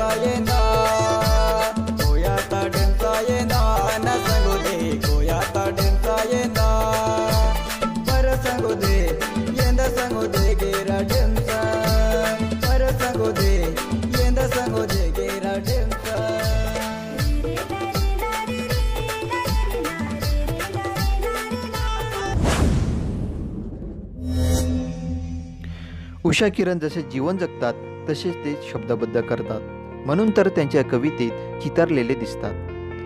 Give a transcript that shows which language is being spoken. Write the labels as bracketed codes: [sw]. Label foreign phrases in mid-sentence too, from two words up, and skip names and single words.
[mr] yenda, koyata demsa yenda nasagude, koyata demsa yenda, parasangude, yenda sangude gera demsa, parasangude, yenda sangude gera demsa. उषा किरण जसे जीवन जगतात तसेच ते शब्दबद्ध करतात. म्हणून तर त्यांच्या कवितेत चितारलेले दिसतात.